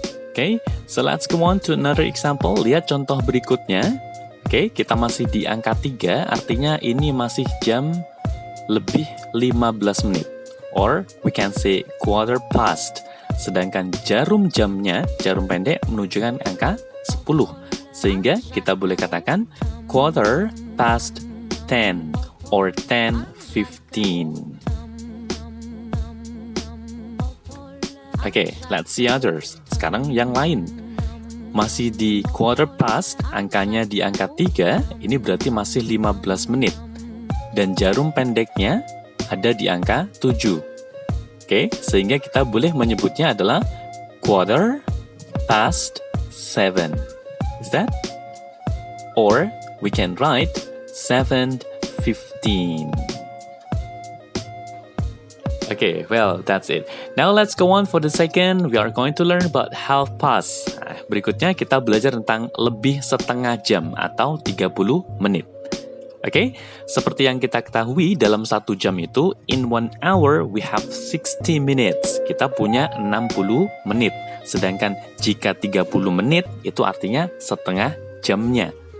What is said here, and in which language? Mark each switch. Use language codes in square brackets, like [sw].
[en] Oke, so let's go on to another example. [id] Lihat contoh berikutnya. Oke, kita masih di angka 3, artinya ini masih jam lebih 15 menit. [en] Or we can say quarter past. [id] Sedangkan jarum jamnya, jarum pendek menunjukkan angka 10. Sehingga kita boleh katakan quarter past 10 or 10:15. Oke, [en] let's see others. [id] Sekarang yang lain. Masih di quarter past, angkanya di angka 3, ini berarti masih 15 menit. Dan jarum pendeknya ada di angka 7. Oke, sehingga kita boleh menyebutnya adalah quarter past 7. [en] Is that? Or we can write 7:15. Okay, well, that's it. Now let's go on for the second. We are going to learn about half past. [id] Nah, berikutnya kita belajar tentang lebih setengah jam atau 30 menit. Oke, seperti yang kita ketahui dalam 1 jam itu, [en] in 1 hour we have 60 minutes. [id] Kita punya 60 menit. Sedangkan jika 30 menit, itu artinya setengah jamnya.